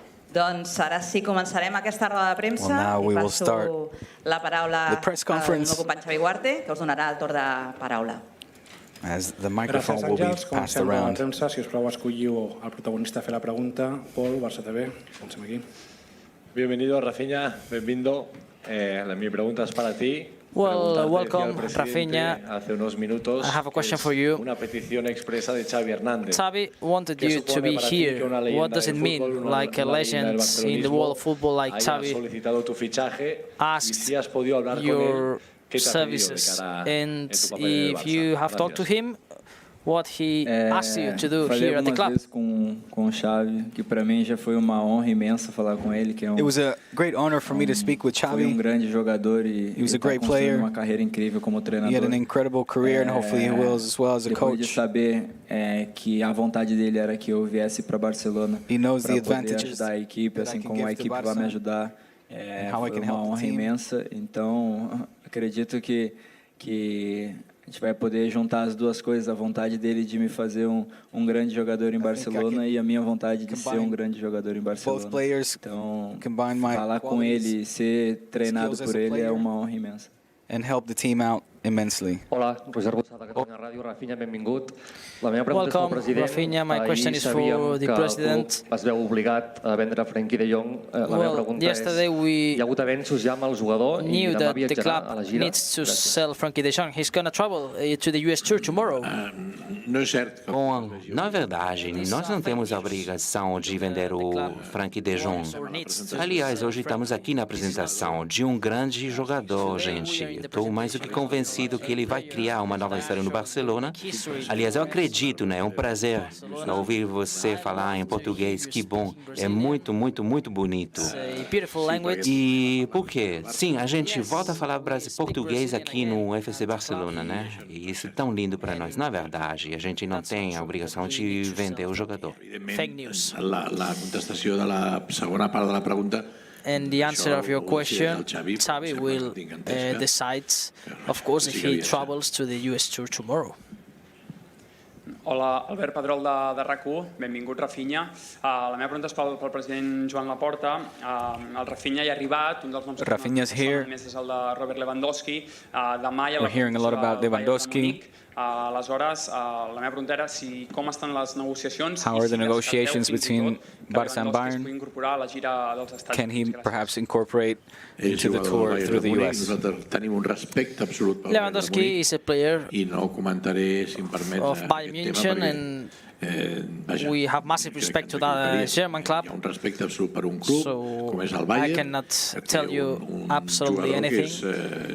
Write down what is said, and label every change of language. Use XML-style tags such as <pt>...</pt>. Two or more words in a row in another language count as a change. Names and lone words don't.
<ca>Doncs ara sí, començarem aquesta roda de premsa i passo la paraula al meu company Xavi Huarte, que us donarà el torn de paraula.</ca> <en>As the microphone will be passed around.</en> <ca>Premsa, si us plau, escolliu el protagonista a fer la pregunta. Pol, Barça TV, comencem aquí.</ca> <es>Bienvenido, Raphinha, bienvenido. Mi pregunta es para ti.</es> <en>Well, welcome, Raphinha.</en> <es>Hace unos minutos,</es> <en>I have a question for you.</en> <es>Una petición expresa de Xavi Hernández.</es> <en>Xavi wanted you to be here. What does it mean, like a legend in the world of football like Xavi asked your services? And if you have talked to him, what he asked you to do here at the club?</en> <pt>Com o Xavi, que para mim já foi uma honra imensa falar com ele, que é</pt> <en>It was a great honor for me to speak with Xavi.</en> <pt>Grande jogador e</pt> <en>he was a great player.</en> <pt>Uma carreira incrível como treinador.</pt> <en>He had an incredible career and hopefully he will as well as a coach.</en> <pt>De saber que a vontade dele era que eu viesse para Barcelona.</pt> <en>He knows the</en> <pt>poder</pt> <en>advantages</en> <pt>ajudar a equipe, assim como a equipe vai me ajudar. Foi uma honra imensa. Então, acredito que a gente vai poder juntar as duas coisas, a vontade dele de me fazer um grande jogador em Barcelona e a minha vontade de ser um grande jogador em Barcelona. Então, falar com ele e ser treinado por ele é uma honra imensa.</pt> <en>And help the team out immensely.</en> <ca>Hola, Roger Bossada, Catalunya Ràdio. Raphinha, benvingut. La meva pregunta és pel president.</ca> <en>Raphinha, my question is for the president.</en> <ca>Es veu obligat a vendre Frenkie de Jong. La meva pregunta és, hi ha hagut avenços ja amb el jugador i demà viatjarà a la gira.</ca> <en>Needs to sell Frenkie de Jong. He's going to travel to the US tour tomorrow.</en> <pt>Não é certo. Bom, não é verdade. Nós não temos a obrigação de vender o Frenkie de Jong. Aliás, hoje estamos aqui na apresentação de um grande jogador, gente. Estou mais do que convencido que ele vai criar uma nova história no Barcelona. Aliás, eu acredito, né? É um prazer ouvir você falar em português. Que bom. É muito, muito, muito bonito. E por quê? Sim, a gente volta a falar português aqui no FC Barcelona, né? E isso é tão lindo para nós. Não é verdade. A gente não tem a obrigação de vender o jogador.</pt> <en>Fake news.</en> <ca>La contestació de la segona part de la pregunta.</ca> <en>And the answer of your question, Xavi will decide, of course, if he travels to the US tour tomorrow.</en> <ca>Hola, Albert Pedrol de RAC1, benvingut Raphinha. La meva pregunta és pel president Joan Laporta. El Raphinha ja ha arribat, un dels noms que més és el de Robert Lewandowski. Demà hi ha la Lewandowski. Aleshores, la meva pregunta era com estan les negociacions.</ca> <en>How are the negotiations between Barça and Bayern? Can he perhaps incorporate into the tour through the US? Lewandowski is a player of Bayern Munich and we have massive respect to the German club, so I cannot tell you absolutely anything.</en>